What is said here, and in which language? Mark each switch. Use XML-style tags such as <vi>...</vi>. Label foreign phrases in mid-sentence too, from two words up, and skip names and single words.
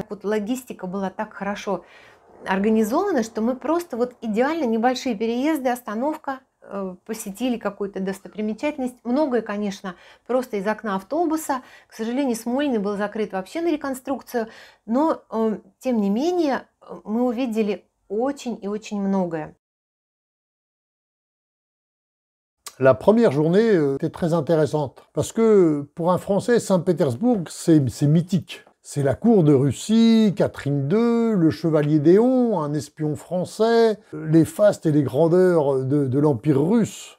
<ru>Вот логистика была так хорошо организована, что мы просто вот идеально небольшие переезды, остановка, посетили какую-то достопримечательность. Многое, конечно, просто из окна автобуса. К сожалению, Смольный был закрыт вообще на реконструкцию, но, тем не менее, мы увидели очень и очень многое.</ru> <fr>La première journée était très intéressante parce que pour un Français, Saint-Pétersbourg, c'est mythique. C'est la cour de Russie, Catherine II, le chevalier d'Éon, un espion français, les fastes et les grandeurs de l'Empire russe.</fr>